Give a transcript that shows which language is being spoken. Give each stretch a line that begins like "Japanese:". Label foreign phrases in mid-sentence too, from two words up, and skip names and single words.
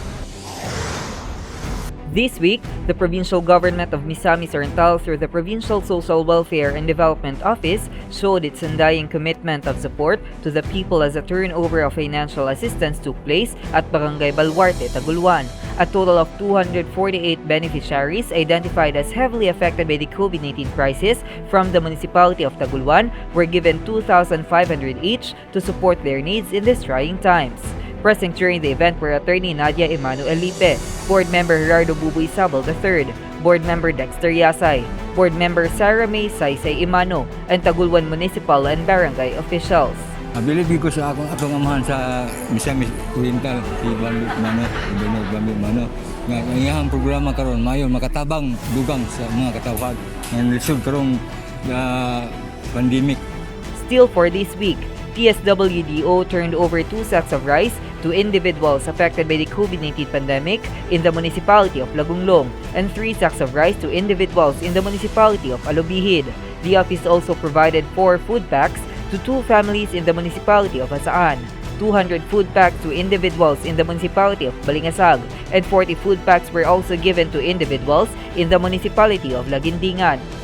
English: This week, the provincial government of Misamis Oriental, through the Provincial Social Welfare and Development Office, showed its undying commitment of support to the people as a turnover of financial assistance took place at Barangay Baluarte, Taguluan. A total of 248 beneficiaries identified as heavily affected by the COVID-19 crisis from the municipality of Taguluan were given 2,500 each to support their needs in these trying times. Present during the event were Attorney Nadia Emmanuel Lipe, Board Member Gerardo Buboy Sabal III, Board Member Dexter Yasay, Board Member Sarah May Saysay Imano, and Taguluan Municipal and Barangay officials.
Cebuano: Abilibig ko sa atong amahan sa Misamis Oriental, si BamBE Mano. Nga iyang programa karon mayon makatabang dugang sa mga katawhan ng lisod karong pandemic.
English: Still for this week, PSWDO turned over 2 sacks of rice to individuals affected by the COVID-19 pandemic in the municipality of Lagunglong and 3 sacks of rice to individuals in the municipality of Alobihid. The office also provided 4 food packs to 2 families in the municipality of Hasaan, 200 food packs to individuals in the municipality of Balingasag, and 40 food packs were also given to individuals in the municipality of Lagindingan.